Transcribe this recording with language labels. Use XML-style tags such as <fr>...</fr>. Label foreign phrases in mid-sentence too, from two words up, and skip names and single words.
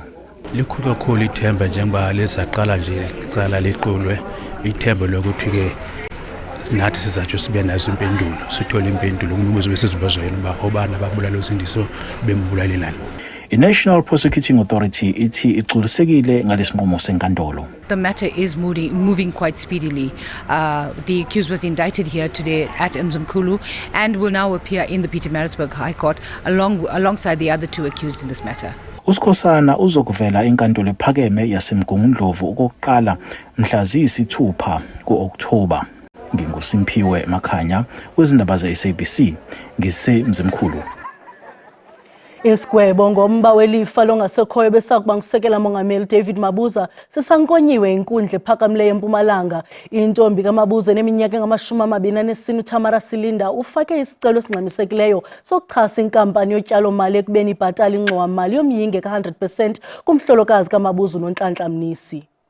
<zu>Likhulu kakhulu ithemba njengoba lesaqala nje icala liqulwe ithemba lokuthi ke nathi sizatsho sibe nazo impendulo, sithole impendulo kumibuzo besizobuzwa yena uba obani ababulala uSindiso bembulalelani. I-National Prosecuting Authority ithi igculisekile ngalesinqumo senkantolo.</zu> <en>The matter is moving quite speedily. The accused was indicted here today at Mzimkhulu and will now appear in the Pietermaritzburg High Court alongside the other two accused in this matter.</en> <zu>uSikhosana uzokuvela enkantolo ephakeme yaseMgungundlovu okokuqala mhla ziyisithupha ku-Oktoba. NginguSimphiwe Makhanya wezindaba ze-SABC ngiseMzimkhulu.</zu> <xh>Isigwebo ngomba welifa longasekhoyo besakuba ngusekela mongameli David Mabuza sisankonyiwe inkundla ephakamileyo eMpumalanga. Intombi kaMabuza eneminyaka engama-24 uTamara Silinda ufake isicelo esingxamisekileyo sokuchasa inkampani yotyalo mali ekubeni ibhatala ingxowa-mali yomyinge ka-100% kumhlolokazi kaMabuza uNonhlanhla Mnisi.</xh>